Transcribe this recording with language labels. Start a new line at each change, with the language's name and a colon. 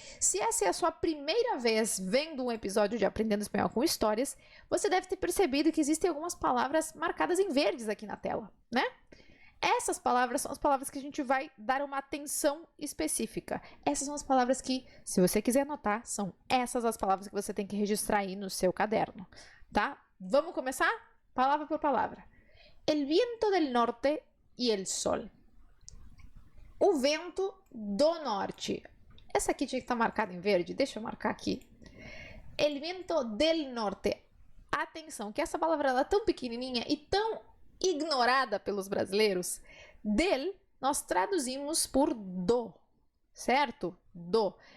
Portuguese: Se essa é a sua primeira vez vendo um episódio de Aprendendo Espanhol com Histórias, você deve ter percebido que existem algumas palavras marcadas em verdes aqui na tela, né? Essas palavras são as palavras que a gente vai dar uma atenção específica. Essas são as palavras que, se você quiser anotar, são essas as palavras que você tem que registrar aí no seu caderno, tá? Vamos começar? Palavra por palavra.
Spanish: El viento del norte y el sol.
Portuguese: O vento do norte. Essa aqui tinha que estar marcada em verde. Deixa eu marcar aqui.
Spanish: El viento del norte.
Portuguese: Atenção, que essa palavra ela é tão pequenininha e tão ignorada pelos brasileiros. Del, nós traduzimos por do, certo? Do.